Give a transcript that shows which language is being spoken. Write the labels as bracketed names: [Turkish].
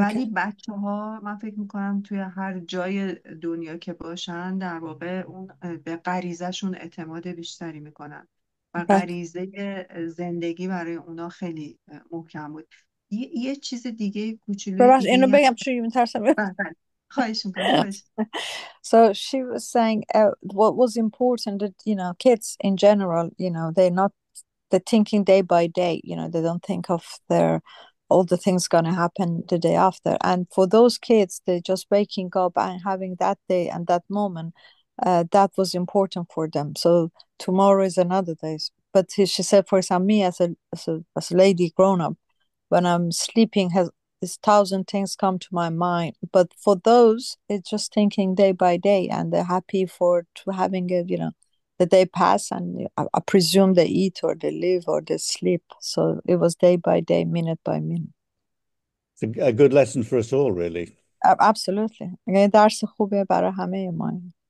[Persian] ولی بچه‌ها من فکر میکنم توی هر جای دنیا که باشن در واقع اون به غریزهشون اعتماد بیشتری میکنن و بله. غریزه زندگی برای اونا خیلی محکم بود. یه چیز دیگه کوچولوی ببخش دیگه اینو ای هم بگم چون میترسم. بله، بله. خواهش میکنم خواهش. [English] So she was saying what was important that, kids in general, they're thinking day by day, they don't think of all the things going to happen the day after. And for those kids, they're just waking up and having that day and that moment, that was important for them. So tomorrow is another day. But she said, for example, me as a lady grown up, when I'm sleeping, has this thousand things come to my mind. But for those, it's just thinking day by day, and they're happy for to having it, the day pass, and I presume they eat or they live or they sleep. So it was day by day, minute by minute. It's a good lesson for us all, really. Absolutely. [Persian] یعنی درس خوبه برای همه ما.